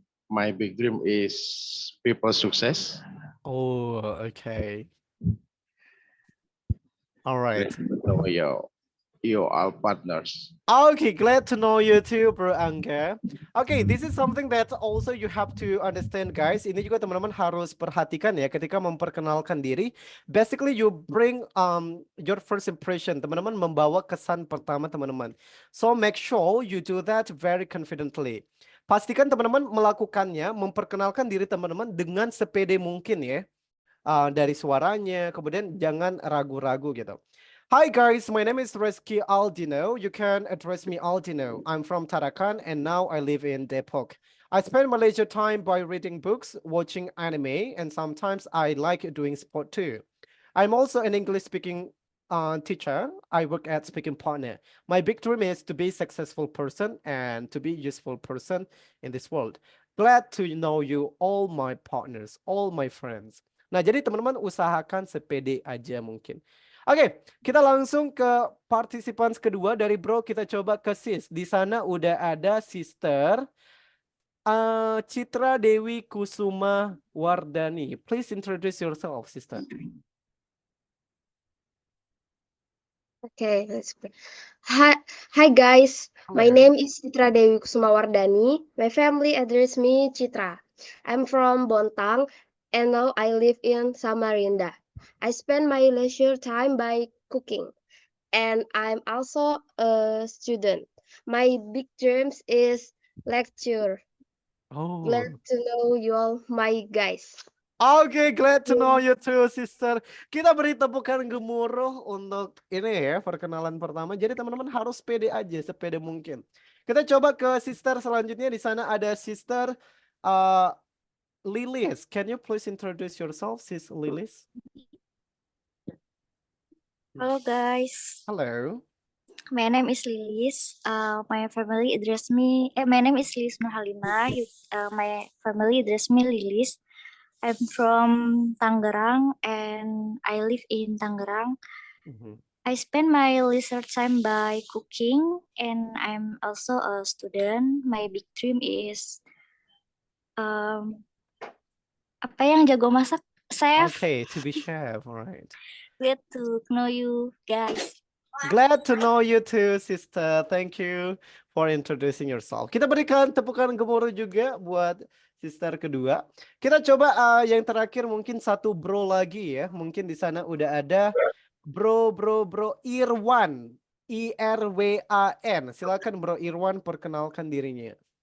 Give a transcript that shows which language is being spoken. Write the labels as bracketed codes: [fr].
[en] My big dream is people success. Oh, okay. All right. So you all partners. Okay, glad to know you too, Bro Angga. Okay, this is something that also you have to understand, guys. [id] Ini juga teman-teman harus perhatikan ya ketika memperkenalkan diri. [en] Basically, you bring your first impression. [id] Teman-teman membawa kesan pertama teman-teman. [en] So make sure you do that very confidently. [id] Pastikan teman-teman melakukannya, memperkenalkan diri teman-teman dengan sepede mungkin ya. Dari suaranya, kemudian jangan ragu-ragu gitu. [en] Hi guys, my name is Reski Aldino. You can address me Aldino. I'm from Tarakan and now I live in Depok. I spend my leisure time by reading books, watching anime, and sometimes I like doing sport too. I'm also an English speaking teacher. I work at Speaking Partner. My big dream is to be a successful person and to be a useful person in this world. Glad to know you, all my partners, all my friends. [id] Nah, jadi teman-teman usahakan sepede aja mungkin. Oke, kita langsung ke participants kedua dari Bro. Kita coba ke Sis. Di sana udah ada Sister Citra Dewi Kusuma Wardani. [en] Please introduce yourself, Sister. Okay, let's play. Hi guys, my name is Citra Dewi Kusuma Wardani. My family address me Citra. I'm from Bontang and now I live in Samarinda. I spend my leisure time by cooking and I'm also a student. My big dreams is lecture. Oh. Glad to know you all, my guys. Oke, glad to know you too, Sister. [id] Kita beri tepukan gemuruh untuk ini ya, perkenalan pertama. Jadi teman-teman harus pede aja, sepede mungkin. Kita coba ke Sister selanjutnya. Di sana ada Sister Lilis. [en] Can you please introduce yourself, Sis Lilis? Hello guys, Hello. my name is Lilis. My family address me. My name is Lilis Nurhalina. My family address me Lilis. I'm from Tangerang and I live in Tangerang. I spend my leisure time by cooking and I'm also a student. My big dream is [id] apa yang jago masak? [en] Chef. Okay, to be chef, all right. Glad to know you guys. Glad to know you too, sister. Thank you for introducing yourself. [id] Kita berikan tepukan gemuruh juga buat sister kedua. Kita coba yang terakhir mungkin satu bro lagi ya. Mungkin di sana udah ada bro Irwan. IRWAN. Silakan bro Irwan perkenalkan dirinya.